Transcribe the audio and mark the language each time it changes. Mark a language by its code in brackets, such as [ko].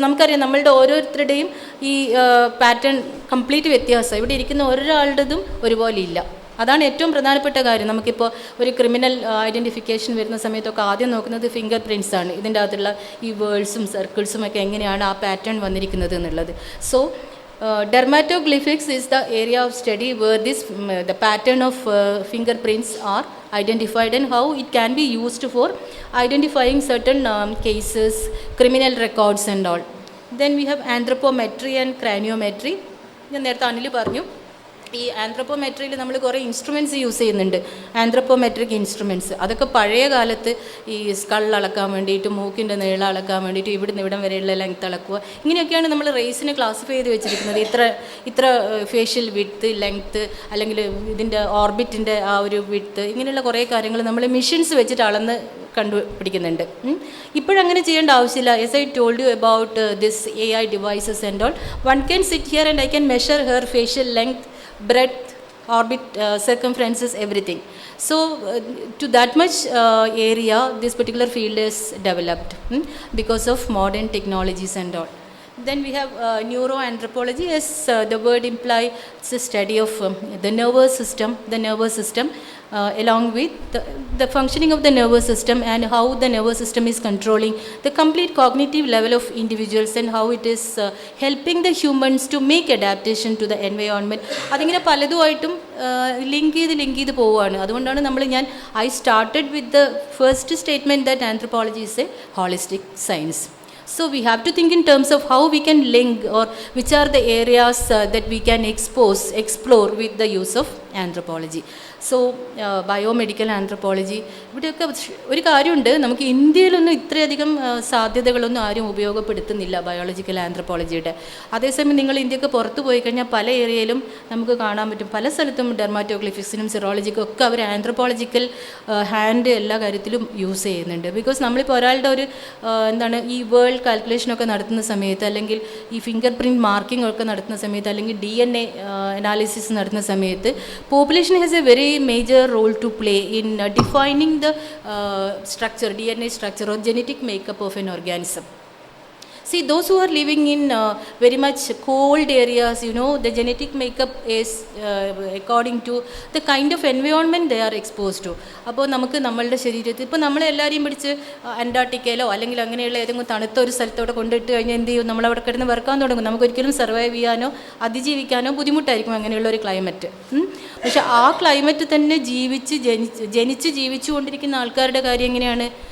[ml] നമുക്കറിയാം നമ്മളുടെ ഓരോരുത്തരുടെയും ഈ പാറ്റേൺ കംപ്ലീറ്റ് വ്യത്യാസമാണ്. ഇവിടെ ഇരിക്കുന്ന ഒരാളുടേതും ഒരുപോലെ ഇല്ല. അതാണ് ഏറ്റവും പ്രധാനപ്പെട്ട കാര്യം. നമുക്കിപ്പോൾ ഒരു ക്രിമിനൽ ഐഡൻറ്റിഫിക്കേഷൻ വരുന്ന സമയത്തൊക്കെ ആദ്യം നോക്കുന്നത് ഫിംഗർ പ്രിൻറ്റ്സ് ആണ്. ഇതിൻ്റെ അകത്തുള്ള ഈ വേൾഡ്സും സർക്കിൾസും ഒക്കെ എങ്ങനെയാണ് ആ പാറ്റേൺ വന്നിരിക്കുന്നത് എന്നുള്ളത്. [en] So dermatoglyphics is the area of study where the pattern of fingerprints are identified and how it can be used for identifying certain cases, criminal records and all. Then we have anthropometry and craniometry. [ml] ഞാൻ നേരത്തെ അനിൽ പറഞ്ഞു, ഈ ആന്ത്രപ്പോമെട്രിയിൽ നമ്മൾ കുറേ instruments use ചെയ്യുന്നുണ്ട്, ആന്ത്രപ്പോമെട്രിക് instruments. അതൊക്കെ പഴയ കാലത്ത് ഈ സ്കൾ അളക്കാൻ വേണ്ടിയിട്ട്, മൂക്കിൻ്റെ നീളം അളക്കാൻ വേണ്ടിയിട്ട്, ഇവിടുന്ന് ഇവിടം വരെയുള്ള ലെങ്ത് അളക്കുക, ഇങ്ങനെയൊക്കെയാണ് നമ്മൾ റേസിനെ ക്ലാസിഫൈ ചെയ്ത് വെച്ചിരിക്കുന്നത്. ഇത്ര ഫേഷ്യൽ വിഡ്ത്ത്, ലെങ്ത്ത്, അല്ലെങ്കിൽ ഇതിൻ്റെ ഓർബിറ്റിൻ്റെ ആ ഒരു വിഡ്ത്ത്, ഇങ്ങനെയുള്ള കുറേ കാര്യങ്ങൾ നമ്മൾ മെഷീൻസ് വെച്ചിട്ട് അളന്ന് കണ്ടുപിടിക്കുന്നുണ്ട്. ഇപ്പോഴങ്ങനെ ചെയ്യേണ്ട ആവശ്യമില്ല. [en] As I told you about this AI devices and all. One can sit here and I can measure her facial length, breadth, orbit, circumferences, everything. So to that much area this particular field is developed because of modern technologies and all. Then we have neuroanthropology. As the word implies, it's a study of the nervous system along with the functioning of the nervous system and how the nervous system is controlling the complete cognitive level of individuals and how it is helping the humans to make adaptation to the environment. [ml] അതിങ്ങനെ പലതുമായിട്ടും link ചെയ്ത് പോവുകയാണ്. അതുകൊണ്ടാണ് [en] I started with the first statement that anthropology is a holistic science. So we have to think in terms of how we can link or which are the areas that we can explore with the use of anthropology. [ml] So biomedical anthropology, ഇവിടെയൊക്കെ ഒരു കാര്യമുണ്ട്, നമുക്ക് ഇന്ത്യയിലൊന്നും ഇത്രയധികം സാധ്യതകളൊന്നും ആരും ഉപയോഗപ്പെടുത്തുന്നില്ല biological ആന്ത്രപ്പോളജിയുടെ. അതേസമയം നിങ്ങൾ ഇന്ത്യക്ക് പുറത്ത് പോയി കഴിഞ്ഞാൽ പല ഏരിയയിലും നമുക്ക് കാണാൻ പറ്റും, പല സ്ഥലത്തും ഡെർമാറ്റോഗ്ലിഫിക്സിനും സിറോളജിക്കും ഒക്കെ അവർ ആന്ത്രപ്പോളജിക്കൽ ഹാൻഡ് എല്ലാ കാര്യത്തിലും യൂസ് ചെയ്യുന്നുണ്ട്. ബിക്കോസ് നമ്മളിപ്പോൾ ഒരാളുടെ ഒരു ഈ വേൾഡ് കാൽക്കുലേഷനൊക്കെ നടത്തുന്ന സമയത്ത്, അല്ലെങ്കിൽ ഈ ഫിംഗർ പ്രിൻറ്റ് മാർക്കിംഗ് ഒക്കെ നടത്തുന്ന സമയത്ത്, അല്ലെങ്കിൽ DNA അനാലിസിസ് നടത്തുന്ന സമയത്ത് [en] population has a very major role to play in defining the structure, DNA structure or genetic makeup of an organism. See, those who are living in very much cold areas, the genetic makeup is according to the kind of environment they are exposed to. [ml] അപ്പോൾ നമുക്ക് നമ്മളുടെ ശരീരത്തിൽ ഇപ്പോൾ നമ്മളെല്ലാവരെയും പിടിച്ച് അന്റാർട്ടിക്കയിലോ അല്ലെങ്കിൽ അങ്ങനെയുള്ള ഏതെങ്കിലും തണുത്ത ഒരു സ്ഥലത്തോടെ കൊണ്ടിട്ട് കഴിഞ്ഞാൽ എന്ത് ചെയ്യും, നമ്മളവിടെ കിടന്ന് വറുക്കാൻ തുടങ്ങും. നമുക്കൊരിക്കലും സർവൈവ് ചെയ്യാനോ അതിജീവിക്കാനോ ബുദ്ധിമുട്ടായിരിക്കും അങ്ങനെയുള്ള ഒരു ക്ലൈമറ്റ്. പക്ഷെ ആ ക്ലൈമറ്റ് തന്നെ ജനിച്ച് ജീവിച്ചുകൊണ്ടിരിക്കുന്ന ആൾക്കാരുടെ കാര്യം എങ്ങനെയാണ്?